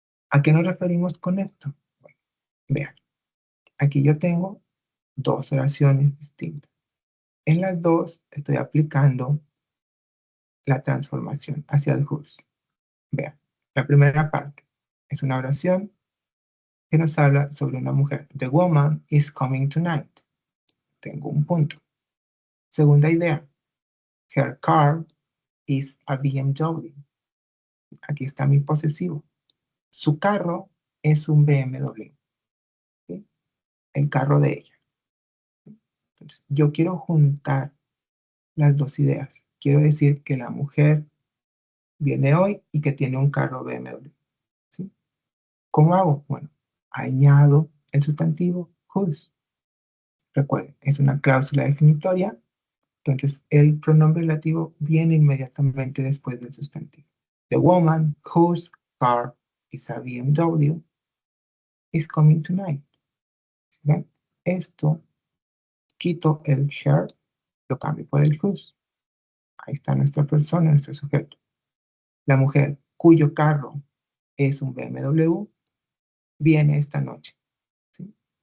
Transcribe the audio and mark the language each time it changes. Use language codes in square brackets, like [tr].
[es] ¿A qué nos referimos con esto? Bueno, vean, aquí yo tengo dos oraciones distintas. En las dos estoy aplicando la transformación hacia el whose. Vean, la primera parte es una oración que nos habla sobre una mujer. [en] The woman is coming tonight. [es] Tengo un punto. Segunda idea. [en] Her car is a BMW. [es] Aquí está mi posesivo. Su carro es un BMW. ¿Sí? El carro de ella. Entonces, yo quiero juntar las dos ideas. Quiero decir que la mujer viene hoy y que tiene un carro BMW. ¿Sí? ¿Cómo hago? Bueno, añado el sustantivo whose. Recuerden, es una cláusula definitoria. Entonces, el pronombre relativo viene inmediatamente después del sustantivo. [en] The woman whose car is a BMW is coming tonight. [es] ¿Ven? Esto, quito el her, lo cambio por el whose. Ahí está nuestra persona, nuestro sujeto. La mujer cuyo carro es un BMW viene esta noche, ¿sí?